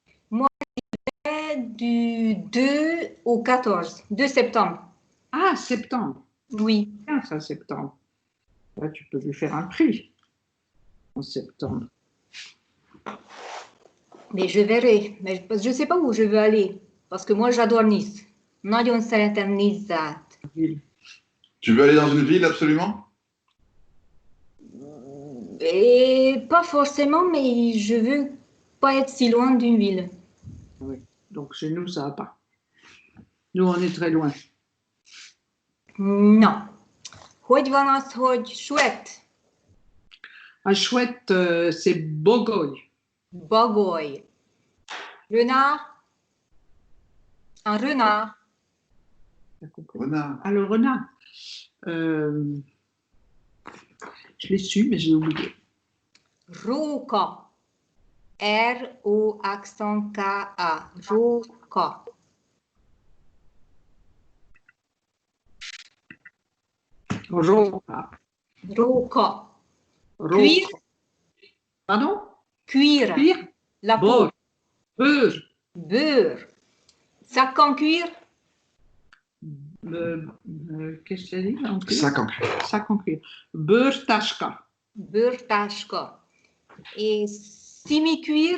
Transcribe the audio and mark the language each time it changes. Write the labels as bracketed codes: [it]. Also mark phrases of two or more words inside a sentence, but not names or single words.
[fr] Du 2 au 14, 2 septembre. Ah, septembre. Oui. Bien, ça, septembre. Là, tu peux lui faire un prix en septembre. Mais je verrai. Mais je ne sais pas où je veux aller. Parce que moi, j'adore Nice. [hu] Nagyon szeretem Nizzát. [fr] Tu veux aller dans une ville absolument? Et pas forcément, mais je veux pas être si loin d'une ville. Oui. Donc, chez nous, ça va pas. Nous, on est très loin. Non. [hu] Hogy van az, hogy chouette? [fr] Un chouette, c'est Bogoy. [hu] Bagoly. Renard. [fr] Un renard. Renard. Ah, le renard. Je l'ai su, mais j'ai oublié. [hu] Róka. R-O-K-A. Róka. Roka. Róka. Roka. [fr] Cuire. Pardon? Cuire. Cuire? La Beurre. peau. Beurre. Beurre. Sac en cuir. Qu'est-ce que tu as dit? En cuir? Sac en cuir. Sac en cuir. [hu] Beurre tashka. [fr] Beurre-tashka. Et simili-cuir.